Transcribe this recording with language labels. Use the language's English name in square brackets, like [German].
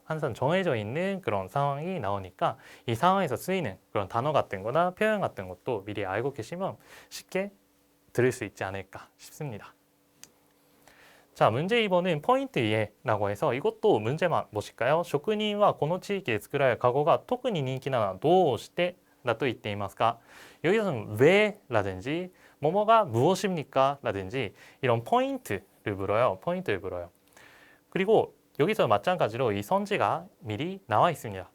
[Korean] 항상 정해져 있는 그런 상황이 나오니까 이 상황에서 쓰이는 그런 단어 같은 거나 표현 같은 것도 미리 알고 계시면 쉽게 들을 수 있지 않을까 싶습니다. 자, 문제 2번은 포인트 2라고 해서 이것도 문제만 보실까요? [Japanese] 職人はこの地域で作られるカゴが特に人気なのはどうしてだと言っていますか? [Korean] 여기서는 왜라든지 뭐뭐가 무엇입니까? 라든지 이런 포인트를 물어요. 그리고 여기서 마찬가지로 이 선지가 미리 나와 있습니다.